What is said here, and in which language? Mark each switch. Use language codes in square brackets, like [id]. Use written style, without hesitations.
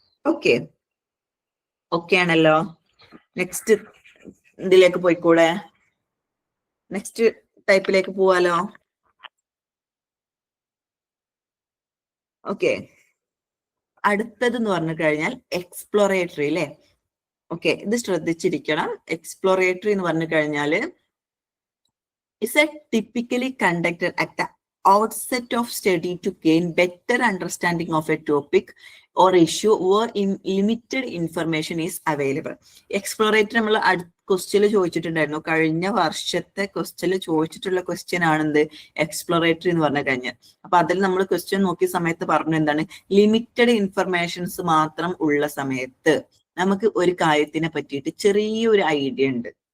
[ml] Okay, okay ആണല്ലോ. Next ഇതിലേക്ക് പോയിക്കൂടെ, നെക്സ്റ്റ് ടൈപ്പിലേക്ക് പോവാലോ. ഓക്കെ, അടുത്തത് എന്ന് പറഞ്ഞു കഴിഞ്ഞാൽ എക്സ്പ്ലോറേറ്ററി, അല്ലെ. ഓക്കെ, ഇത് ശ്രദ്ധിച്ചിരിക്കണം. എക്സ്പ്ലോറേറ്ററി എന്ന് പറഞ്ഞു കഴിഞ്ഞാൽ [en] is a typically conducted at the outset of study to gain better understanding of a topic or issue where limited information is available. [ml] Exploratory നമ്മൾ ക്വസ്റ്റ്യൻ ചോദിച്ചിട്ടുണ്ടായിരുന്നു, കഴിഞ്ഞ വർഷത്തെ ക്വസ്റ്റ്യൻ ചോദിച്ചിട്ടുള്ള ക്വസ്റ്റ്യൻ ആണെന്ത്, എക്സ്പ്ലോറേറ്ററി എന്ന് പറഞ്ഞു കഴിഞ്ഞാൽ. അപ്പൊ അതിൽ നമ്മൾ ക്വസ്റ്റ്യൻ നോക്കിയ സമയത്ത് പറഞ്ഞു എന്താണ്, ലിമിറ്റഡ് ഇൻഫർമേഷൻസ് മാത്രം ഉള്ള സമയത്ത് നമുക്ക് ഒരു കാര്യത്തിനെ പറ്റിയിട്ട് ചെറിയൊരു ഐഡിയ ഉണ്ട്.